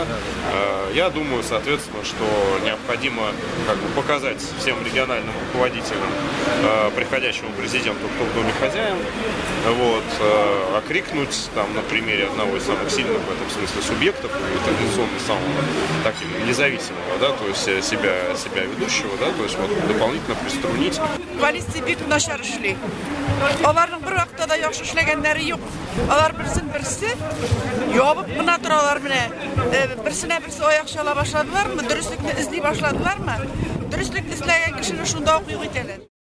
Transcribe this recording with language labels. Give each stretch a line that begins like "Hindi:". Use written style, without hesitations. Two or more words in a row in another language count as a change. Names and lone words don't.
Russian: Я думаю, соответственно, что необходимо как бы показать всем региональным руководителям, приходящему президенту, кто в доме хозяин, вот, окрикнуть там на примере одного из самых сильных в этом смысле субъектов, традиционно самого таким независимого, да, то есть себя ведущего, да, то есть вот дополнительно приструнить.
Tatar: Полиция бик начар эшли. Аларның бер вакытта да яхшы эшләгәннәре юк. Алар берсе ябып мына торалар менә. Берсенә берсе аяк чала башладылармы? Дөреслекне эзли башладылармы? Дөреслекне эзләгән кешене шунда ук юк итәләр.